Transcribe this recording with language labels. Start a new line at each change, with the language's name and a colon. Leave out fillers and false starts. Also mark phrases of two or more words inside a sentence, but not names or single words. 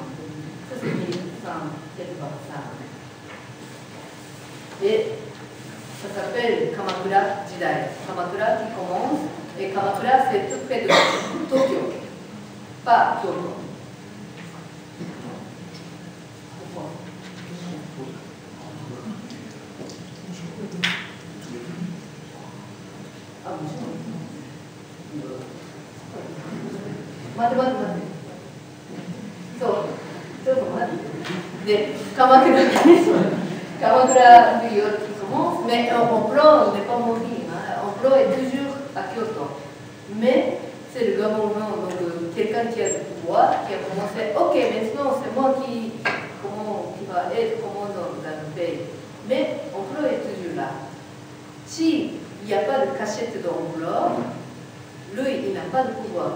French: Ça c'est 1185. Et ça s'appelle Kamakura Jidai. Kamakura qui commence, et Kamakura c'est tout près de Tokyo, pas Kyoto. Pourquoi? Ah,
Japanese: 待ってそう、ちょっと待って。で、
French: 鎌倉 Kamakura période qui commence, mais Omplo n'est pas mort. Omplo est toujours à Kyoto. Mais c'est le gouvernement, donc quelqu'un qui a le pouvoir, qui a commencé, ok, maintenant c'est moi qui va être commandant dans le pays. Mais Omplo est toujours là. S'il n'y a pas de cachette d'Omplo, lui, il n'a pas de pouvoir.